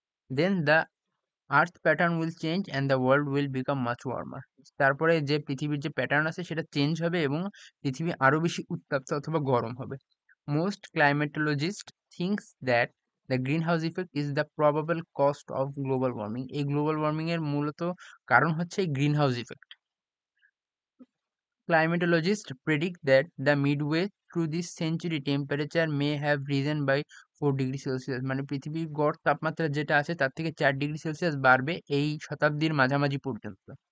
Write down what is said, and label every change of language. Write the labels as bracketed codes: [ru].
[en] Then the earth pattern will change and the world will become much warmer. [bn] তারপরে যে পৃথিবীর যে pattern আছে সেটা চেঞ্জ হবে এবং পৃথিবী আরো বেশি উত্তপ্ত অথবা গরম হবে। [en] Most climatologists thinks that the greenhouse effect is the probable cost of global warming. [bn] এই গ্লোবাল ওয়ার্মিং এর মূলত কারণ হচ্ছে এই green house effect. [en] Climatologists predict that the midway through this century temperature may have risen by 4 [bn] degree Celsius, মানে পৃথিবীর গড় তাপমাত্রা যেটা আছে তার থেকে 4 ডিগ্রি সেলসিয়াস বাড়বে এই শতাব্দীর মাঝামাঝি পর্যন্ত।